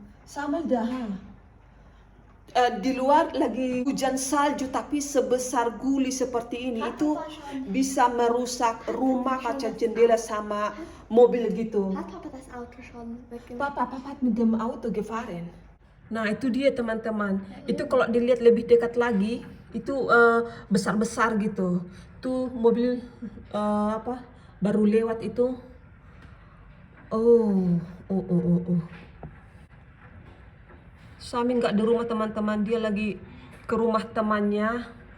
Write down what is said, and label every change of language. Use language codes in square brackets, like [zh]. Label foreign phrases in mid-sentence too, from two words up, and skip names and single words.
[id] Sama dah. Di luar lagi hujan salju tapi sebesar guli seperti ini itu bisa merusak rumah, kaca jendela sama mobil gitu. [de] Hat Papa das Auto schon weggemacht? Papa hat mit dem Auto gefahren. [id] Nah itu dia teman-teman. Itu kalau dilihat lebih dekat lagi itu besar-besar gitu. Tuh mobil apa baru lewat itu. Oh, oh, oh, oh, oh. Suami nggak di rumah teman-teman, dia lagi ke rumah temannya.